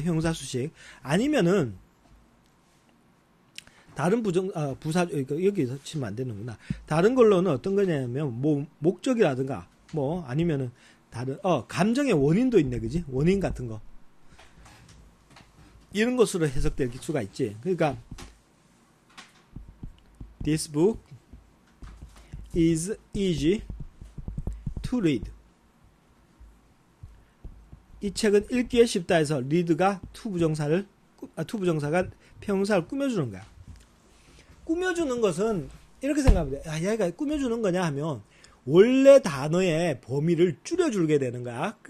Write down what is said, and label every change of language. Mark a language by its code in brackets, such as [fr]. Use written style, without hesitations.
[ko] 형용사 수식 아니면은 다른 부사, 여기서 치면 안 되는구나. 다른 걸로는 어떤 거냐면, 뭐, 목적이라든가, 뭐, 아니면은, 다른 감정의 원인도 있네, 그지? 원인 같은 거 이런 것으로 해석될 수가 있지. [en] 그러니까 This book is easy to read. [ko] 이 책은 읽기에 쉽다 해서 read가 투부정사가 평사를 꾸며주는 거야. 꾸며주는 것은 이렇게 생각하면 돼. 아, 얘가 꾸며주는 거냐 하면 원래 단어의 범위를 줄여주게 되는 거야.